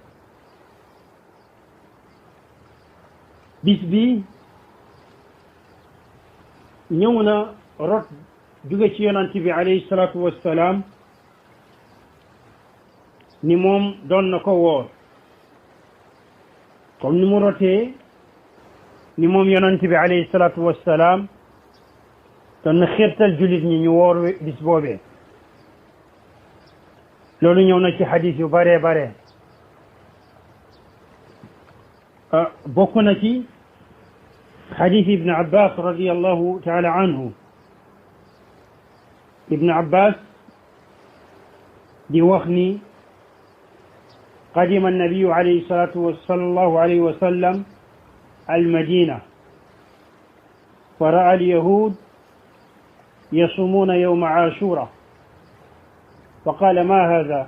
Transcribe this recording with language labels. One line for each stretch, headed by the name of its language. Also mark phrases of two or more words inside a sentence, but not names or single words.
Wolof: bis bi ñëw na rot jóge ci yonent bi
Arabic: عليه الصلاة والسلام
Wolof: ni moom doon na ko woor comme ni mu rotee ni moom yonent bi
Arabic: عليه الصلاة والسلام
Wolof: doon na xirtal jullit ñi ñu woor bis boobee loolu ñëw na ci xadis yu bare bare bokk na ci
Arabic: حديث ابن عباس رضي الله تعالى عنه ابن عباس بوخني قدم النبي عليه الصلاة والسلام صلى الله عليه وسلم المدينة فرأى اليهود يصومون يوم عاشوراء فقال ما هذا؟